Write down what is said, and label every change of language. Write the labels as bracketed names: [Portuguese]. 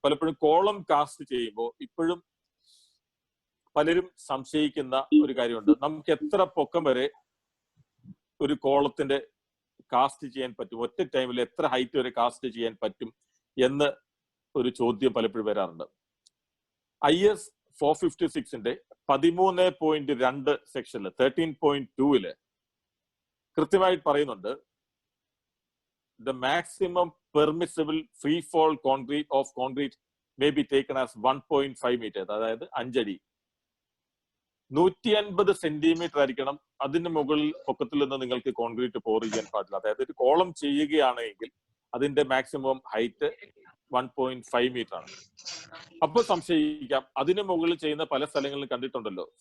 [Malayalam] പലപ്പോഴും column cast ചെയ്യുമ്പോൾ ഇപ്പോഴും പലരും സംശയിക്കുന്ന ഒരു കാര്യമുണ്ട്. നമുക്ക് എത്ര പൊക്കം വരെ ഒരു കോളത്തിന്റെ കാസ്റ്റ് ചെയ്യാൻ പറ്റും, ഒറ്റ ടൈമിൽ എത്ര ഹൈറ്റ് വരെ കാസ്റ്റ് ചെയ്യാൻ പറ്റും എന്ന് ഒരു ചോദ്യം പലപ്പോഴും വരാറുണ്ട്. IS 456ന്റെ 13.2 സെക്ഷനിൽ 13.2 കൃത്യമായിട്ട് പറയുന്നുണ്ട്, [English] the maximum permissible free fall concrete of concrete may be taken as 1.5 meters, [Malayalam] അതായത് 5 അടി. 150 സെന്റിമീറ്റർ ആയിരിക്കണം അതിന് മുകളിൽ പൊക്കത്തിൽ നിന്ന് നിങ്ങൾക്ക് കോൺക്രീറ്റ് പോർ ചെയ്യാൻ പാടില്ല. അതായത് ഒരു കോളം ചെയ്യുകയാണെങ്കിൽ അതിന്റെ മാക്സിമം ഹൈറ്റ് 1.5 മീറ്റർ ആണ്. അപ്പൊ സംശയിക്കാം, അതിന് മുകളിൽ ചെയ്യുന്ന പല സ്ഥലങ്ങളിലും കണ്ടിട്ടുണ്ടല്ലോ.